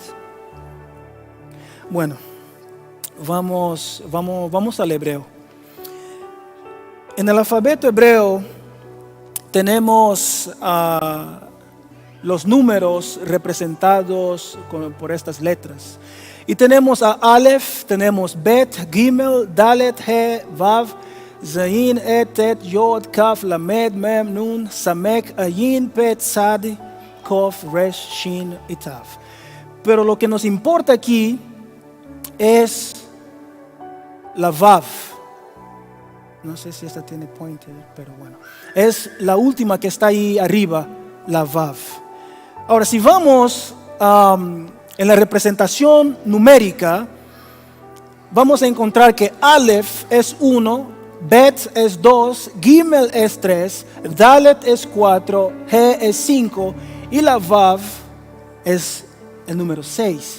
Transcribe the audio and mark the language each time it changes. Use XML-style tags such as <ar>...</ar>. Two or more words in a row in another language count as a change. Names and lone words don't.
<es>Bueno, vamos al hebreo. En el alfabeto hebreo tenemos los números representados por estas letras. Y tenemos a Aleph, tenemos Bet, Gimel, Dalet, He, Vav, Zayin, Et, Tet, Yod, Kaf, Lamed, Mem, Nun, Samek, Ayin, Pet, Sadi, Kof, Resh, Shin y Taf. Pero lo que nos importa aquí es la Vav. No sé si esta tiene pointer, pero bueno. Es la última que está ahí arriba, la Vav. Ahora, si vamos en la representación numérica, vamos a encontrar que Aleph es 1, Bet es 2, Gimel es 3, Dalet es 4, He es 5 y la Vav es el número 6.</es>